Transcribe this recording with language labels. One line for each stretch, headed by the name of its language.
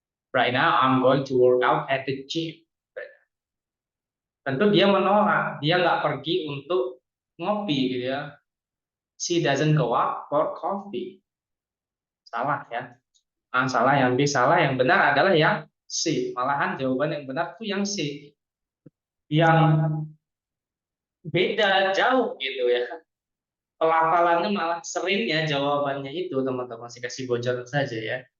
English: Right now I'm going to work out at the gym.
Indonesian: Tentu dia menolak, dia nggak pergi untuk ngopi gitu ya.
English: She doesn't go out for coffee.
Indonesian: Salah ya. Salah yang B, salah yang benar adalah yang C. Malahan jawaban yang benar itu yang C. Yang beda jauh gitu ya. Pelafalannya malah seringnya jawabannya itu teman-teman, saya kasih bocoran saja ya.